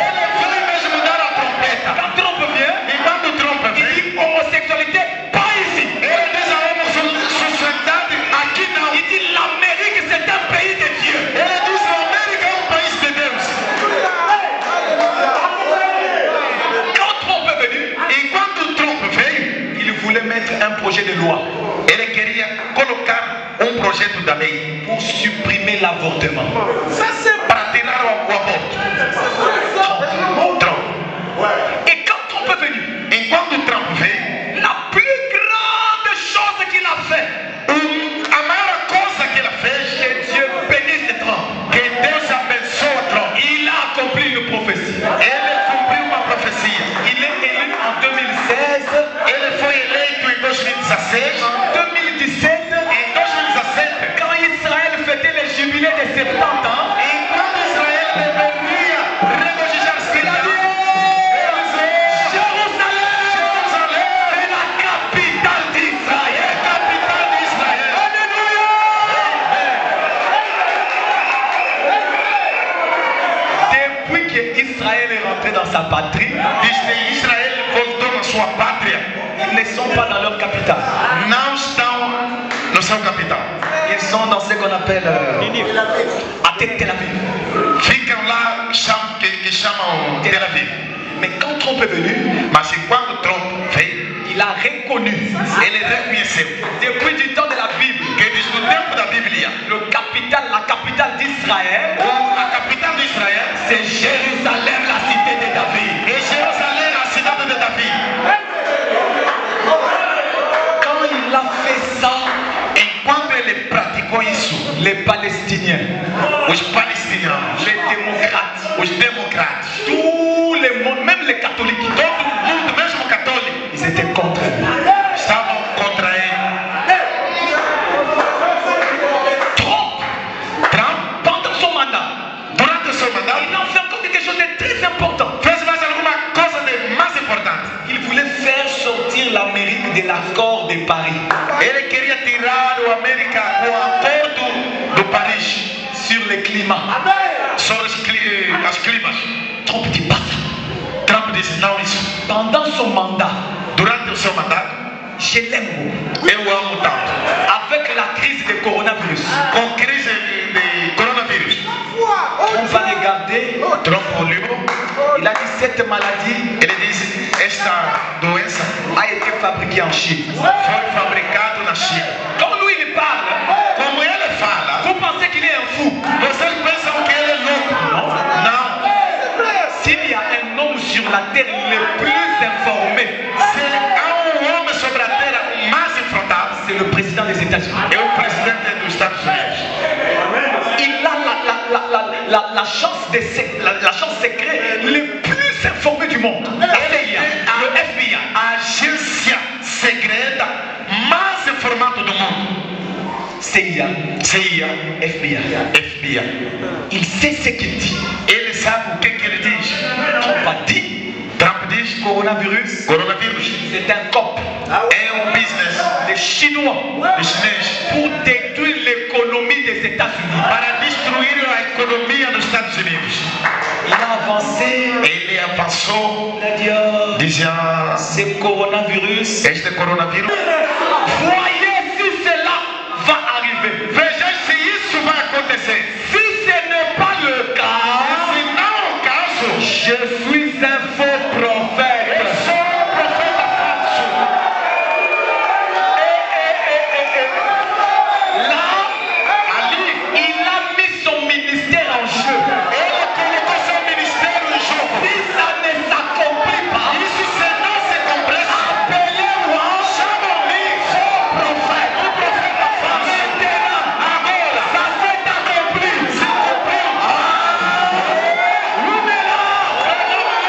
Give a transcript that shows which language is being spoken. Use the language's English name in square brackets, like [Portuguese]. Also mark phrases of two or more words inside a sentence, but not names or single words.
[Portuguese] Ele veio mesmo dar a trompeta. [French] Quand Trump vient, [Portuguese] E quando Trump [French] il [Portuguese] vem, [French] dit homosexualité, pas ici. [Portuguese] ele diz a homossexualidade aqui não. [French] Il dit l'Amérique, c'est un pays de Dieu. [Portuguese] Ele diz que a América é país de Deus. [French] Quand Trump est venu, [Portuguese] E quando Trump veio, [French] il voulait mettre un projet de loi [Portuguese] ele queria colocar projeto da lei [French] pour supprimer l'avortement. [Portuguese] para tirar o aborto. Trump. [French] Et quand Trump est venu, [Portuguese] Enquanto Trump veio, [French] la plus grande chose qu'il a fait, [Portuguese] a maior coisa que ele fez, [French] que Dieu bénisse Trump, [Portuguese] que Deus abençoa Trump. [French] il a accompli une prophétie. [Portuguese] Ele cumpriu uma profecia. [French] Il est élu en 2016, [Portuguese] Ele foi eleito em 2016. [French] en 2017, [Portuguese] Em 2017, [French] quand Israël fêtait le jubilé de 70 ans, [Portuguese] enquanto Israel deveria regozijar-se, [French] il a dit, Jérusalem est la capitale d'Israël. [Portuguese] capital de Israel. [French] Alléluia! Depuis qu'Israël est rentré dans sa patrie, [Portuguese] Desde Israel voltou na sua pátria, [French] ils ne sont pas dans leur capitale. [Portuguese] não estão no seu capital. [French] Ils sont dans ce qu'on appelle à Tel Aviv. [Portuguese] Ficam lá que chamam Tel Aviv. [French] Mais quand Trump est venu, [Portuguese] Mas enquanto Trump veio, [French] il a reconnu, [Portuguese] ele reconheceu [French] depuis du temps de la Bible, [Portuguese] que desde o tempo da Bíblia, [French] la capitale d'Israël, [Portuguese] a capital de Israel [French] c'est Jérusalem, la cité de David. [Portuguese] é Jerusalém, a cidade de Davi. [French] Quand il a fait ça, [Portuguese] Enquanto ele praticou isso, [French] les Palestiniens, [Portuguese] os palestinianos, [French] les démocrates, [Portuguese] os democratas, [French] tout le monde, même les catholiques, [Portuguese] todo mundo, mesmo católico, [French] ils étaient contre lui. [Portuguese] estavam contra ele. [French] Trump, pendant son mandat, [Portuguese] Durante o seu mandato, [French] il a fait encore quelque chose de très important. [Portuguese] fez mais alguma coisa de mais importante. [French] Il voulait faire sortir l'Amérique de l'accord de Paris [Portuguese] Ele queria tirar o América com o acordo do Paris [French] sur le climat. [Portuguese] sobre as climas. [French] Trump dit pas ça. [Portuguese] Trump disse não isso. [French] Pendant son mandat, [Portuguese] Durante o seu mandato, [French] je l'aime beaucoup. [Portuguese] eu amo tanto. [French] Avec la crise du coronavirus, [Portuguese] Com crise de coronavírus, [French] Trump va regarder, [Portuguese] Trump olhou, [French] il a dit cette maladie [Portuguese] ele disse esta doença [French] a été fabriquée en Chine. [Portuguese] foi fabricada na China. [French] Comme lui il parle, [Portuguese] Como ele fala, [French] vous pensez qu'il est un fou. [Portuguese] vocês pensam que ele é louco? Não. [French] S'il y a un homme sur la terre le plus informé, [Portuguese] Se há homem sobre a terra mais enfrentado, [French] c'est le président des États-Unis. [Portuguese] é o presidente dos Estados Unidos. [French] Il a la chance secrète le plus informé du monde. La CIA, le FBI. [Portuguese] A agência secreta mais informada do mundo. CIA, CIA, FBI. FBI. [French] Il sait ce qu'il dit. [Portuguese] Ele sabe o que ele diz. [French] Trump a dit, [Portuguese] Trump diz: [French] coronavirus, [Portuguese] coronavírus [French] c'est un cop [Portuguese] é business [French] des Chinois [Portuguese] de chinês [French] pour détruire l'économie des États-Unis. [Portuguese] para destruir a economia dos Estados Unidos. [French] Il a avancé, [Portuguese] Ele avançou [French] il a dit, oh, [Portuguese] dizendo: [French] ce coronavirus, [Portuguese] este coronavírus, [French] voyez si cela va arriver. [Portuguese] veja se isso vai acontecer. [French] Si ce n'est pas le cas, [Portuguese] Se não é o caso, [French] je suis un faux prophète. [Portuguese] eu sou um profeta falso. [French] Là, [Portuguese] Ali, [French] il a mis son ministère en jeu. [Portuguese] ele colocou seu ministério em jogo. [French] Si ça ne s'accomplit pas, [Portuguese] Isso se não se completa, [French] appelez-moi [Portuguese] chamam-lhe [French] faux prophète. [Portuguese] um profeta falso. [French] Maintenant, [Portuguese] Agora, [French] ça s'est accompli. [Portuguese] se cumpriu. [French] Alléluia.